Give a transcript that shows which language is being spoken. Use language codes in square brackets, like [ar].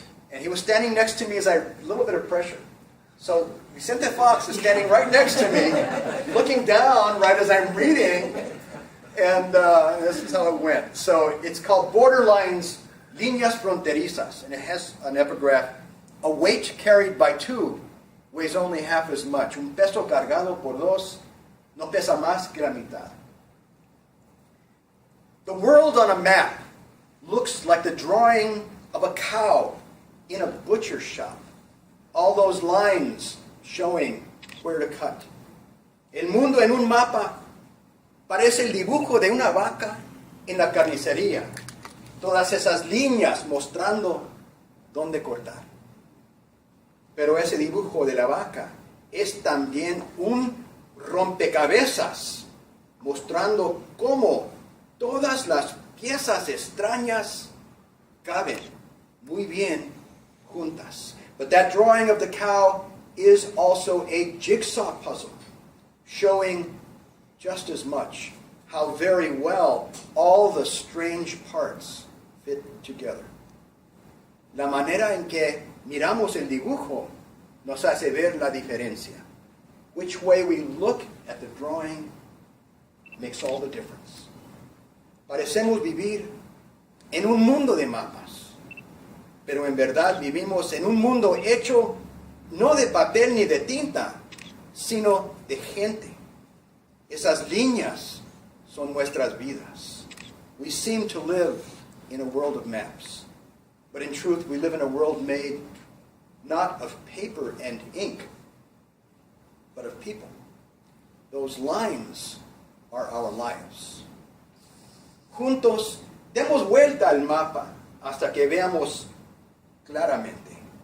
[en] And he was standing next to me as a little bit of pressure. So Vicente Fox is standing right next to me, looking down right as I'm reading, and this is how it went. So it's called Borderlines, Líneas Fronterizas, and it has an epigraph. A weight carried by two weighs only half as much. [es] Un peso cargado por dos no pesa más que la mitad. [en] The world on a map looks like the drawing of a cow in a butcher shop. All those lines showing where to cut. [es] El mundo en un mapa parece el dibujo de una vaca en la carnicería. Todas esas líneas mostrando dónde cortar. Pero ese dibujo de la vaca es también un rompecabezas mostrando cómo todas las piezas extrañas caben muy bien juntas. [en] But that drawing of the cow is also a jigsaw puzzle, showing just as much how very well all the strange parts fit together. [es] La manera en que miramos el dibujo nos hace ver la diferencia. [en] Which way we look at the drawing makes all the difference. [es] Parecemos vivir en un mundo de mapas, pero en verdad vivimos en un mundo hecho no de papel ni de tinta, sino de gente. Esas líneas son nuestras vidas. [en] We seem to live in a world of maps, but in truth we live in a world made not of paper and ink, but of people. Those lines are our lives. [es] Juntos demos vuelta al mapa hasta que veamos claramente.